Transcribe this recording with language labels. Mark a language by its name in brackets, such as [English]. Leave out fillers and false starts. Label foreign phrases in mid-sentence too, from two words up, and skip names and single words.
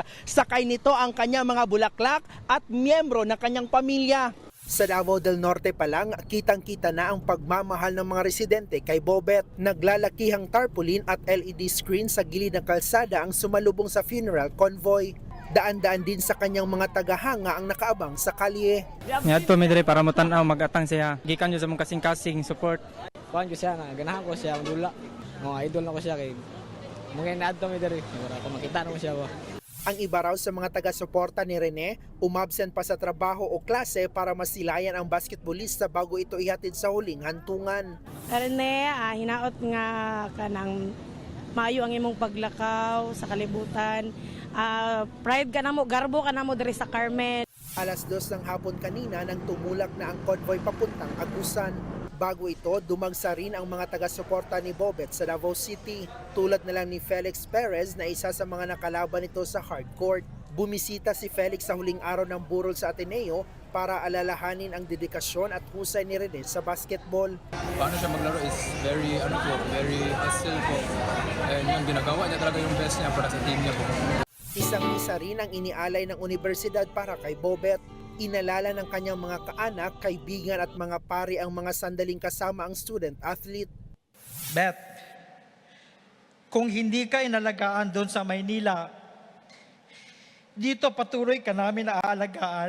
[Filipino] Sakay nito ang kanyang mga bulaklak at miyembro ng kanyang pamilya. Sa Davao del Norte pa lang, kitang-kita na ang pagmamahal ng mga residente kay Bobet. Naglalakihang tarpaulin at LED screen sa gilid ng kalsada ang sumalubong sa funeral convoy. Daan-daan din sa kanyang mga tagahanga ang nakaabang sa kalye. [Cebuano] Ngadto mi diri para mo tan-aw mag-atang siya. Gikan jud sa mong kasing-kasing support. Kuhan ko siya na, ganahan ko siya, dula. Idol na ko siya kay mga naadto mi diri. Para ko makita na ko siya ba. [Filipino] Ang iba raw sa mga taga-suporta ni Rene, umabsent pa sa trabaho o klase para masilayan ang basketballista bago ito ihatid sa huling hantungan. [Cebuano] Rene, hinaot nga kanang maayo ang imong paglakaw sa kalibutan. Pride ka na mo, garbo ka na mo diri sa Carmen. [Filipino] Alas 2 ng hapon kanina nang tumulak na ang convoy papuntang Agusan. Bago ito, dumagsa rin ang mga taga-suporta ni Bobet sa Davao City. Tulad na lang ni Felix Perez na isa sa mga nakalaban nito sa hardcourt. Bumisita si Felix sa huling araw ng burol sa Ateneo para alalahanin ang dedikasyon at husay ni Rene sa basketball. Paano siya maglaro [English] is very very hustle [Filipino] po. And yung ginagawa niya talaga yung best niya para sa team niya po. Isang-isa rin ang inialay ng universidad para kay Bobet. Inalala ng kanyang mga kaanak, kaibigan at mga pari ang mga sandaling kasama ang student athlete. Bet, kung hindi ka inalagaan doon sa Maynila, dito patuloy ka namin aalagaan.